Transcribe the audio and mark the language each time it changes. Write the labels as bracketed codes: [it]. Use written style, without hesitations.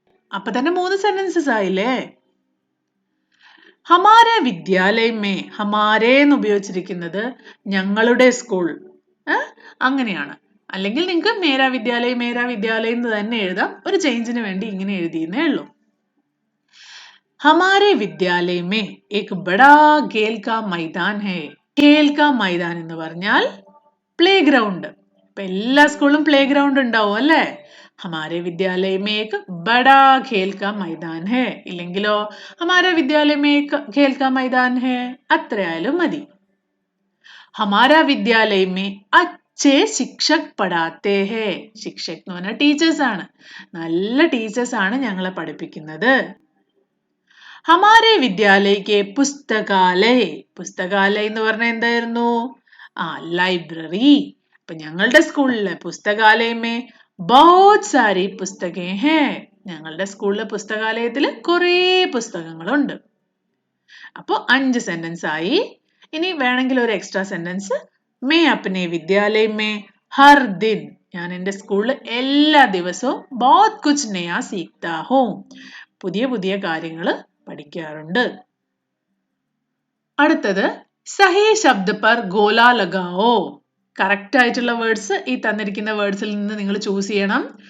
[ml] അപ്പൊ തന്നെ 3 സെന്റൻസസ് ആയില്ലേ? [hi] ഹമാരെ വിദ്യാലയ മേ. [ml] ഹമാരെ എന്ന് ഉപയോഗിച്ചിരിക്കുന്നത് ഞങ്ങളുടെ സ്കൂൾ അങ്ങനെയാണ്. അല്ലെങ്കിൽ നിങ്ങൾക്ക് [hi] മേരാ വിദ്യാലയ [ml] എന്ന് തന്നെ എഴുതാം. ഒരു ചേഞ്ചിന് വേണ്ടി ഇങ്ങനെ എഴുതിയെന്നേ ഉള്ളൂ. [hi] हमारे विद्यालय में एक बड़ा खेल का मैदान है. खेल का मैदान [ml] എന്ന് പറഞ്ഞാൽ പ്ലേ ഗ്രൗണ്ട്. ഇപ്പൊ എല്ലാ സ്കൂളിലും പ്ലേ ഗ്രൗണ്ട് ഉണ്ടാവും അല്ലേ? [hi] हमारे विद्यालय में एक बड़ा खेल का मैदान है. [ml] ഇല്ലെങ്കിലോ [hi] हमारे विद्यालय में एक खेल का मैदान है. [ml] അത്രയായാലും മതി. [hi] हमारा विद्यालय में अच्छे शिक्षक पढ़ाते हैं. [ml] ശിക്ഷക് എന്ന് പറഞ്ഞാൽ ടീച്ചേഴ്സ് ആണ്. നല്ല ടീച്ചേഴ്സ് ആണ് ഞങ്ങളെ പഠിപ്പിക്കുന്നത്. [hi] हमारे विद्यालय के पुस्तकालय. [ml] പുസ്തകാലയ എന്ന് പറഞ്ഞാൽ എന്തായിരുന്നു? ലൈബ്രറി. അപ്പൊ ഞങ്ങളുടെ സ്കൂളിലെ പുസ്തകാലയമേ [hi] बहुत सारी पुस्तकें हैं. [ml] ഞങ്ങളുടെ സ്കൂളിലെ പുസ്തകാലയത്തിൽ കുറേ പുസ്തകങ്ങളുണ്ട്. അപ്പൊ 5 സെന്റൻസ് ആയി. ഇനി വേണമെങ്കിൽ ഒരു എക്സ്ട്രാ സെന്റൻസ്. [hi] मैं अपने विद्यालय में हर दिन. [ml] ഞാൻ എൻ്റെ സ്കൂളിൽ എല്ലാ ദിവസവും [hi] बहुत कुछ नया सीखता हूँ. [ml] പുതിയ പുതിയ കാര്യങ്ങൾ പഠിക്കാറുണ്ട്. അടുത്തത് [hi] സഹി ശബ്ദ പർ ഗോല ലഗാവോ. [ml] കറക്റ്റ് ആയിട്ടുള്ള വേർഡ്സ് ഈ തന്നിരിക്കുന്ന വേർഡ്സിൽ നിന്ന് നിങ്ങൾ ചൂസ് ചെയ്യണം.